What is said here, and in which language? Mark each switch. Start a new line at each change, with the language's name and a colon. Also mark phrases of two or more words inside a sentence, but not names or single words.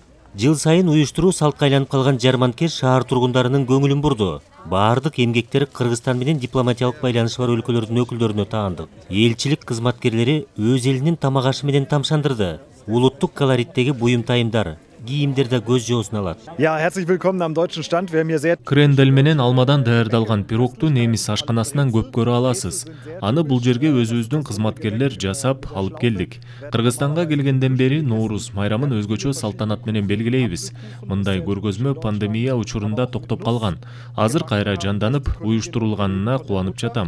Kyrgyz: Жыл сайын уюштуруу салтка айланып калган жарманке шаар тургундарынын көңүлүн бурду. Баардык эмгектер Кыргызстан менен дипломатиялык байланышы бар өлкөлөрдүн өкүлдөрүнө таандык. Элчилик кызматкерлери өз элинин тамак ашы менен тамшандырды. Улуттук колориттеги буюм тайымдар, кийимдер да көз жоосун алат.
German: Ja, herzlich willkommen am deutschen Stand. Wir haben hier sehr
Kyrgyz: Крендель менен алмадан даярдалган пирогту немис ашканасынан көп көрө аласыз. Аны бул жерге өзүбүздүн кызматкерлер жасап алып келдик. Кыргызстанга келгенден бери Ноурус майрамын өзгөчө салтанат менен белгилейбиз. Мындай көргөзмө пандемия учурунда токтоп калган. Азыр кайра жанданып, уюштурулганына кубанып жатам.